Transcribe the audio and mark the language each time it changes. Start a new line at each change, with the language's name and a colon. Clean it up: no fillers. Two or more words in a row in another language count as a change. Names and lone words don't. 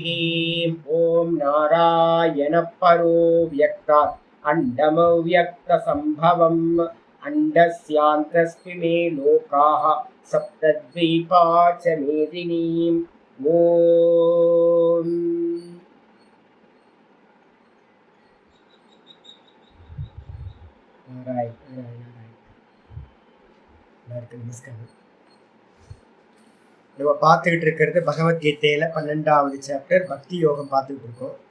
Sanskrit: ओम नारायण परो व्यक्तात् अंडमव्यक्त संभवम् अंडस्यान्तस्मि मे लोकाः सप्तद्वीपा च मेदिनीम्।
Tamil: ओम நமஸ்காரம். நம்ம பார்த்துக்கிட்டு இருக்கிறது பகவத்கீதையில 12வது சாப்டர் பக்தி யோகம் பார்த்துக்கிட்டு இருக்கோம்.